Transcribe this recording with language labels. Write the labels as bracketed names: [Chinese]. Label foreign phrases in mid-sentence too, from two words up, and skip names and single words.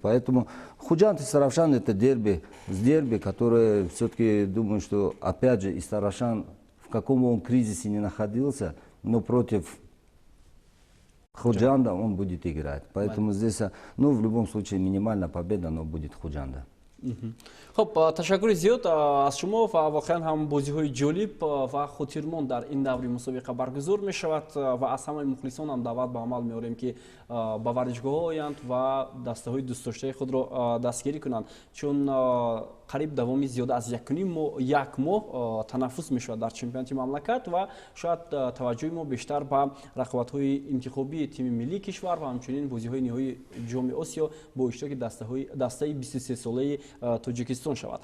[Russian] Поэтому Худжан и Равшан это дерби, которое все-таки думаю, что опять же и Равшан, в каком он кризисе не находился, но против Худжанда он будет играть. Поэтому здесь, ну, в любом случае, минимальная победа, но будет Худжанда. [Tajik] خب تشکر زیاد از شما و واقعا هم بازی‌های جالب و خاطرمون در این دوره مسابقه برگزار می شود و از همه مخلصان هم دعوت به عمل می‌آوریم که به ورزشگاه آیند و دسته‌های دوست داشته خود را دستگیری کنند چون قریب دوامی زیاد از یک ماه تنفس می شود در چمپیونات مملکت و شاید توجه ما بیشتر به رقابت‌های انتخابی تیم ملی کشور و همچنین بازی‌های نهایی جام آسیا با اشتراک دسته 23 ساله تاجیکستان شود.